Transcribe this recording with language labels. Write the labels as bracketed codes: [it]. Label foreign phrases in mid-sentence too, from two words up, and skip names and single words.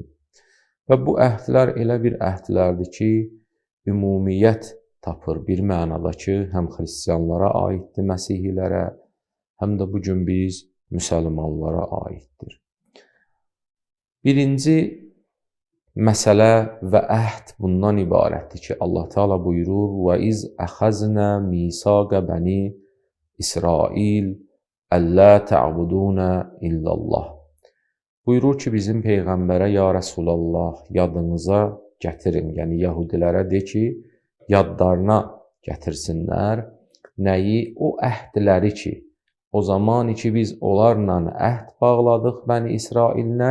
[az] Və bu əhdlər elə bir əhdlərdir ki, ümumiyyət tapır bir mənada ki, həm xristianlara aiddir, Məsihilərə, həm də bugün biz müsəlmanlara aiddir. Birinci məsələ və əhd bundan ibarətdir ki, Allah Teala buyurur: [ar] وَإِذْ أَخَذْنَا مِيثَاقَ بَنِي إِسْرَائِيلَ أَلَّا تَعْبُدُونَ إِلَّا اللَّهَ. [az] Buyurur ki, bizim Peyğəmbərə, [ar] يا رسول الله, [az] yadınıza gətirin, yəni Yəhudilərə de ki, yadlarına gətirsinlər nəyi? O əhdləri ki, o zaman ki biz onlarla əhd bağladıq Bəni İsraillə.